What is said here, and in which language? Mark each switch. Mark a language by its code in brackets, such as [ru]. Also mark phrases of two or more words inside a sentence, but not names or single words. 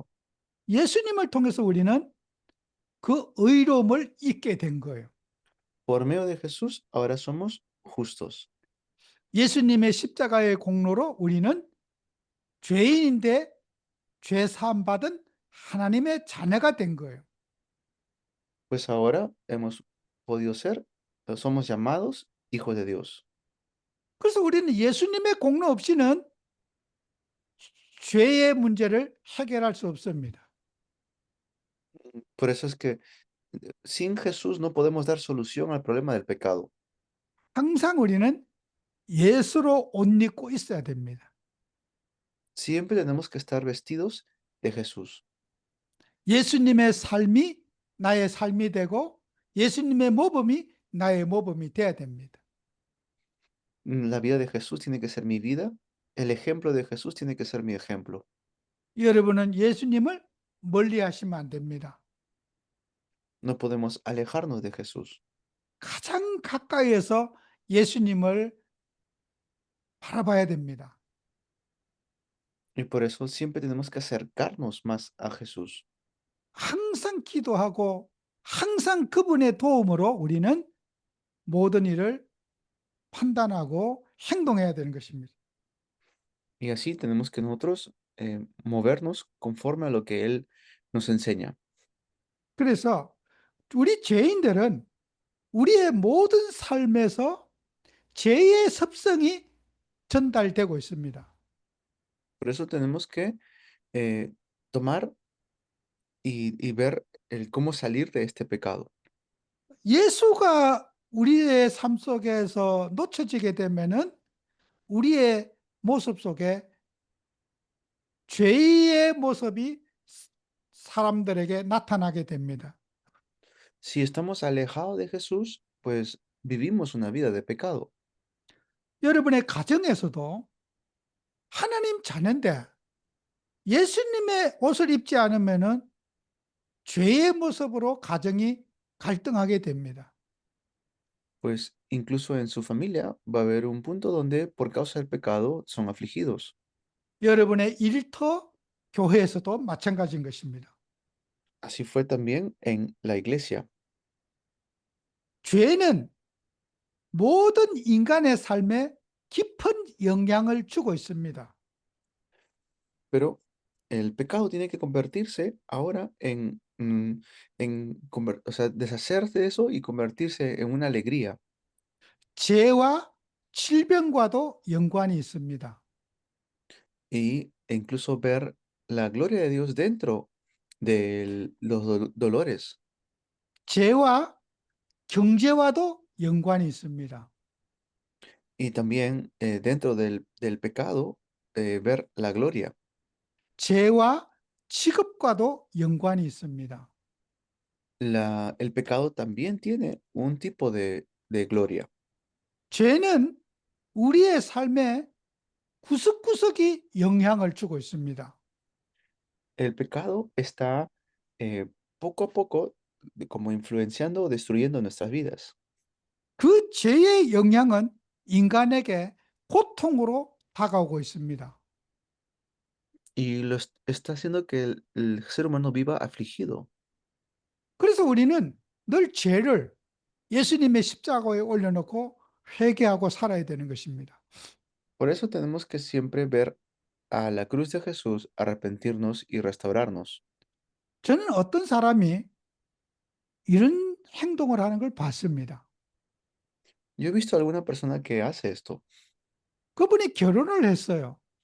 [ko] 예수님을 통해서 우리는 그 의로움을 잊게 된 거예요. [es] Por medio de Jesús, ahora somos justos. [ko] 예수님의 십자가의 공로로 우리는 죄인인데 죄 사함 받은 하나님의 자녀가 된 거예요. [es] Pues ahora hemos podido ser, somos llamados hijos de Dios. [ko] 그래서 우리는 예수님의 공로 없이는 죄의 문제를 해결할 수 없습니다. [es] Por eso es que sin Jesús no podemos dar solución al problema del pecado. [ko] 항상 우리는 예수로 옷 입고 있어야 됩니다. [es] Siempre tenemos que estar vestidos de Jesús. [ko] 예수님의 삶이 나의 삶이 되고 예수님의 모범이 나의 모범이 돼야 됩니다. [es] La vida de Jesús tiene que ser mi vida. El ejemplo de Jesús tiene que ser mi ejemplo. [ko] 여러분은 예수님을 멀리 하시면 안 됩니다. [es] No podemos alejarnos de Jesús. [ko] 가장 가까이에서 예수님을 바라봐야 됩니다. [es] Y por eso siempre tenemos que acercarnos más a Jesús. [ko] 항상 기도하고 항상 그분의 도움으로 우리는 모든 일을 판단하고 행동해야 되는 것입니다. [es] Y así tenemos que nosotros movernos conforme a lo que Él nos enseña. [ko] 그래서 우리 죄인들은 우리의 모든 삶에서 죄의 습성이 전달되고 있습니다. [es] Por eso tenemos que tomar y ver cómo salir de este pecado. [ko] 예수가 우리의 삶 속에서 놓쳐지게 되면은 우리의 모습 속에 죄의 모습이 사람들에게 나타나게 됩니다. [es] Si estamos alejados de Jesús, pues vivimos una vida de pecado. [ko] 여러분의 가정에서도 하나님 자녀인데 예수님의 옷을 입지 않으면은 죄의 모습으로 가정이 갈등하게 됩니다. [es] pues incluso en su familia va a haber un punto donde por causa del pecado son afligidos. [ko] 여러분의 일터, 교회에서도 마찬가지인 것입니다. [es] Así fue también en la iglesia. [ko] 죄는 모든 인간의 삶에 깊은 영향을 주고 있습니다. [es] Pero el pecado tiene que convertirse ahora o sea, deshacerse de eso y convertirse en una alegría. [ko] 죄와 질병과도 연관이 있습니다. [es] E incluso ver la gloria de Dios dentro de los dolores. [ko] 죄와 경제와도 연관이 있습니다. [es] Y también dentro del pecado, ver la gloria. [ko] 죄와 직업과도 연관이 있습니다. [es] El pecado también tiene un tipo de gloria. [ko] 죄는 우리의 삶에 구석구석이 영향을 주고 있습니다. [es] El pecado está poco a poco como influenciando o destruyendo nuestras vidas. [ko] 그 죄의 영향은 인간에게 고통으로 다가오고 있습니다. [es] Y está haciendo que el ser humano viva afligido. [ko] 그래서 우리는 늘 죄를 예수님의 십자가에 올려놓고 회개하고 살아야 되는 것입니다. [es] Por eso tenemos que siempre ver a la cruz de Jesús, arrepentirnos y restaurarnos. [ko] 저는 어떤 사람이 이런 행동을 하는 걸 봤습니다. [es] Yo he visto a alguna persona que hace esto. [ko] 그분이 결혼을 했어요.